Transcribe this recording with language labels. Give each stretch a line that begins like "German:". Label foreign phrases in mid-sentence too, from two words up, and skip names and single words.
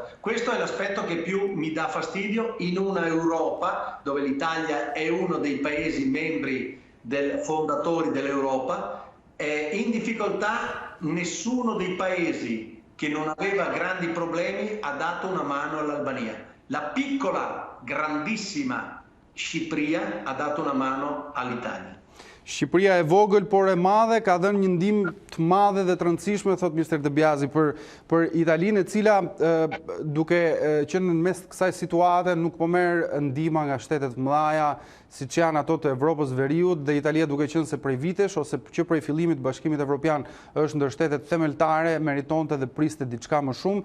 Italian: Questo è l'aspetto che più mi dà fastidio in una Europa dove l'Italia è uno dei paesi membri fondatori dell'Europa. In difficoltà nessuno dei paesi che non aveva grandi problemi ha dato una mano all'Albania. La piccola, grandissima Shqipëria ha dato una mano all'Italia.
Albanian: Shqipëria e vogël, por e madhe, ka dhënë një ndihmë të madhe dhe të rëndësishme, thot Mr. De Biasi, për Italinë, e cila duke qenë në mes të kësaj situate nuk po merr ndihma nga shtetet mëdha, siç janë ato të Evropës Veriut, dhe Italia duke qenë se prej vitesh ose që prej fillimit Bashkimit Evropian është ndër shtetet themeltare, meritonte dhe priste diçka më shumë.